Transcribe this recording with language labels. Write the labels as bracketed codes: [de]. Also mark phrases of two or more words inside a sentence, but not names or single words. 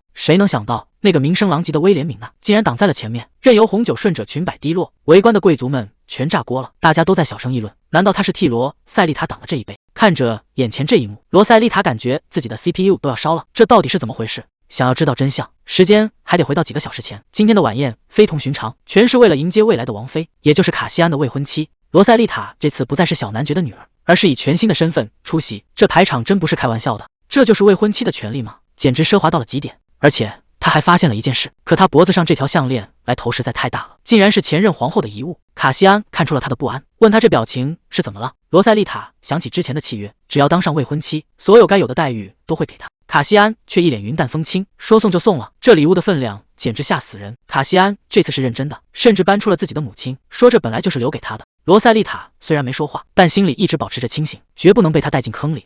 [zh] 誰能想到那個名聲狼藉的威廉敏娜竟然擋在了前面，任由紅酒順着裙擺滴落，圍觀的貴族們全炸鍋了，大家都在小聲議論，難道他是替羅塞麗塔擋了這一杯？看着眼前這一幕，羅塞麗塔感覺自己的 CPU 都要燒了，這到底是怎麼回事？想要知道真相，時間還得回到幾個小時前。今天的晚宴非同尋常，全是為了迎接未來的王妃，也就是卡西安的未婚妻。羅塞麗塔這次不再是小男爵的女兒，而是以全新的身份出席，這排場真不是開玩笑的。這就是未婚妻的權利嗎？簡直奢華到了極點。而且他還發現了一件事，可他脖子上這條項鏈來頭實在太大了，竟然是前任皇後的遺物。卡西安看出了他的不安，問他這表情是怎麼了。羅塞麗塔想起之前的契約，只要當上未婚妻，所有該有的待遇都會給他。卡西安卻一臉雲淡風輕，說送就送了，這禮物的分量簡直嚇死人。卡西安這次是認真的，甚至搬出了自己的母親，說這本來就是留給他的。羅塞麗塔雖然沒說話，但心裡一直保持着清醒，絕不能被他帶進坑裡。